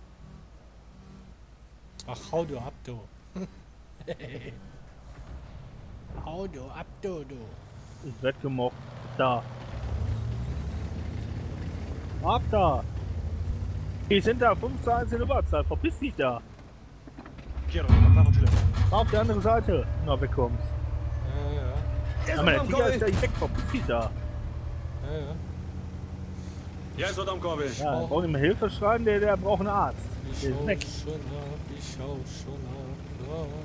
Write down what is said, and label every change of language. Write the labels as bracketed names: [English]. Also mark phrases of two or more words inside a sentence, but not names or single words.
[German] Ach, hau du ab, du. Hau du ab, du. Ich werd gemobbt. Da. Ab da! Die sind da 5-1 in Überzahl, verpiss dich da! [Polish] Kierunek na prawo czy lewo? [German] Auf die andere Seite! Na, wegkommst. Ja, ja. [Polish] Jest [German] Aber der Tiger [Polish] odamkowy! [German] ist gleich weg, verpiss dich da! Ja, ja. [Polish] Jest odamkowy. [German] Ja, der braucht ihm Hilfe schreiben, der braucht einen Arzt. Ich Der ist schau weg. schon ab, ich schau schon ab. Ja.